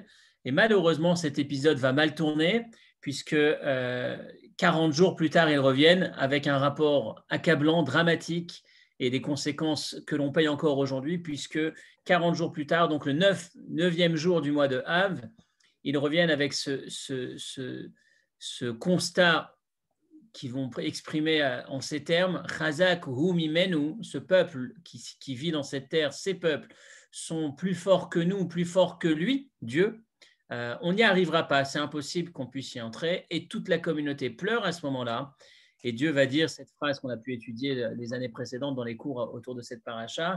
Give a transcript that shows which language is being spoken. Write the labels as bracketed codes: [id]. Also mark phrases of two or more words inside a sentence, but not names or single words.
[fr] Et malheureusement, cet épisode va mal tourner, puisque 40 jours plus tard, ils reviennent avec un rapport accablant, dramatique, et des conséquences que l'on paye encore aujourd'hui, puisque 40 jours plus tard, donc le 9e jour du mois de Av, ils reviennent avec ce constat qu'ils vont exprimer en ces termes. [he] חזק הוא ממנו, [fr] ce peuple qui vit dans cette terre, ces peuples sont plus forts que nous, plus forts que lui, Dieu. On n'y arrivera pas, c'est impossible qu'on puisse y entrer. Et toute la communauté pleure à ce moment-là. Et Dieu va dire cette phrase qu'on a pu étudier les années précédentes dans les cours autour de cette paracha.